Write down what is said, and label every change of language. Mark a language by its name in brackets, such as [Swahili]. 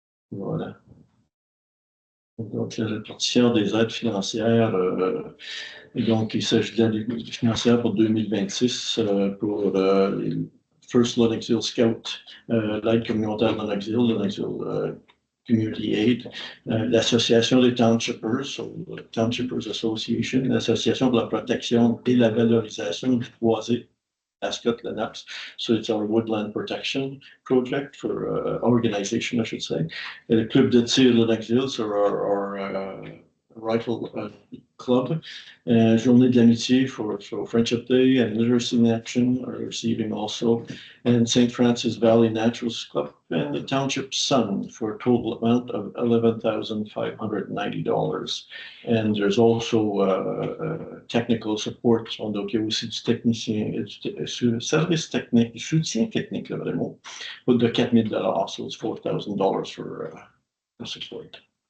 [French] Voilà. Donc, la répartition des aides financières, donc il s'agit de l'aide financière pour 2026 pour First Lennoxville Scout, l'aide communautaire de Lennoxville Community Aid, l'Association des Townshippers, Townshippers Association, l'Association pour la protection et la valorisation du boisé, Ascot Lennox. [English] So it's our woodland protection project for organization, I should say. [French] Et le club de tir de Lennoxville, [English] so our rifle Club. Journée de l'amitié for Friendship Day and Literacy in Action are receiving also. And St. Francis Valley Naturals Club and the Township Sun for a total amount of $11,590. And there's also technical support. [French] Donc, il y a aussi du technicien, service technique, soutien technique, là, vraiment, de $4,000. [English] So it's $4,000 for support.